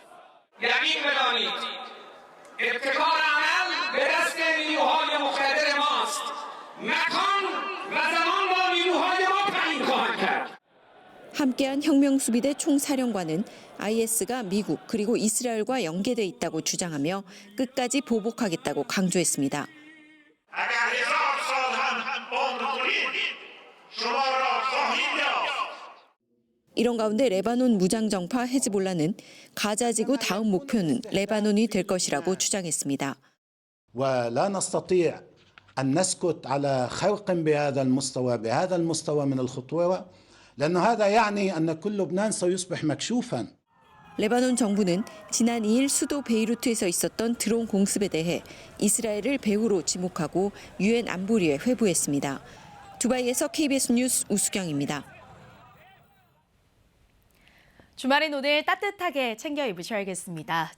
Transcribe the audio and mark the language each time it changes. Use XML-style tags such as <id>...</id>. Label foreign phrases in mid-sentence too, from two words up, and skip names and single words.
<ko>함께한 혁명수비대 총사령관은 IS가 미국 그리고 이스라엘과 연계돼 있다고 주장하며 끝까지 보복하겠다고 강조했습니다. 이런 가운데 레바논 무장정파 헤즈볼라는 가자지구 다음 목표는 레바논이 될 것이라고 주장했습니다.</ko> <ar>ولا نستطيع أن نسكت على خلق بهذا المستوى من الخطوة لأن هذا يعني أن كل لبنان سيصبح مكشوفا.</ar> <ko>레바논 정부는 지난 2일 수도 베이루트에서 있었던 드론 공습에 대해 이스라엘을 배후로 지목하고 유엔 안보리에 회부했습니다. 두바이에서 KBS 뉴스 우수경입니다. 주말인 오늘 따뜻하게 챙겨 입으셔야겠습니다.</ko>